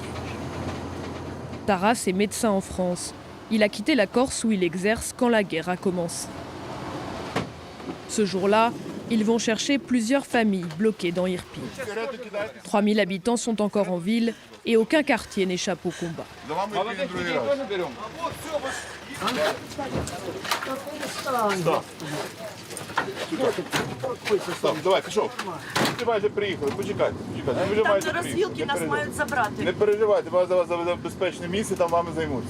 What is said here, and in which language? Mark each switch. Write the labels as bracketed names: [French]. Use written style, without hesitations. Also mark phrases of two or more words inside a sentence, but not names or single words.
[French] Taras est médecin en France. Il a quitté la Corse où il exerce quand la guerre a commencé. Ce jour-là, ils vont chercher plusieurs familles bloquées dans Irpin. 3000 habitants sont encore en ville et aucun quartier n'échappe au combat. [Ukrainian] Давай, пішов. Ти майже приїхали, почекайте. Там же розвілки нас мають забрати. Не переживайте, вас заведе в безпечне місце, там вами займуться.